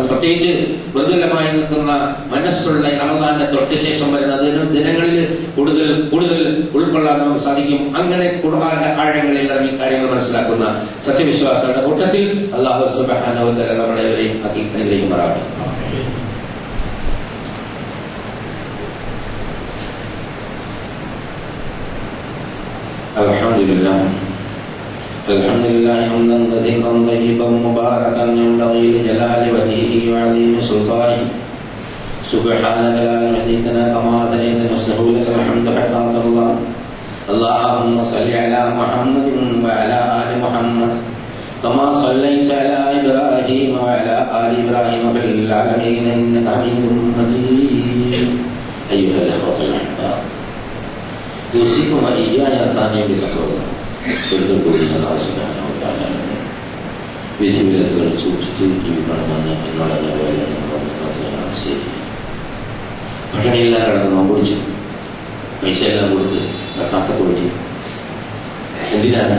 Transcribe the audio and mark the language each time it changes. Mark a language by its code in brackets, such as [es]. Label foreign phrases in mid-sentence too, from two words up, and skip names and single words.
[ml] പ്രത്യേകിച്ച് മൃദുലമായി നിൽക്കുന്ന മനസ്സുള്ള റമദാന്റെ തൊട്ട് ശേഷം വരുന്ന ദിനങ്ങളിൽ കൂടുതൽ ഉൾക്കൊള്ളാൻ നമുക്ക് സാധിക്കും. അങ്ങനെ ഖുർആന്റെ ആഴങ്ങളിൽ ഇറങ്ങി കാര്യങ്ങൾ മനസ്സിലാക്കുന്ന സത്യവിശ്വാസികളുടെ കൂട്ടത്തിൽ [ar] الله سبحانه وتعالى [ml] നമ്മളെവരെയും അനുഗ്രഹിക്കുമാറാകട്ടെ. [ar] الحمد لله حمدا كثيرا طيبا مباركا ينبغي لجلال وجهه وعظيم سلطانه. سبحانك لا نحصي ثناء كما اثنيت نفسه لك الحمد حتى ترضى. اللهم صل على محمد وعلى ال محمد كما صليت على ابراهيم وعلى ال ابراهيم في العالمين انك حميد مجيد. ايها الاخوه الاحباب، يوصيكم واياي ثانيا بتقوى [ml] വിധിവിലക്കുകൾ സൂക്ഷിച്ചു ജീവിക്കണമെന്ന് എന്നോട് പോലെ പട്ടിണിയെല്ലാം കിടന്ന് നോമ്പൊടിച്ചു, പൈസ എല്ലാം കൊടുത്ത് കാത്ത കൊടുത്തു. എന്തിനാണ്?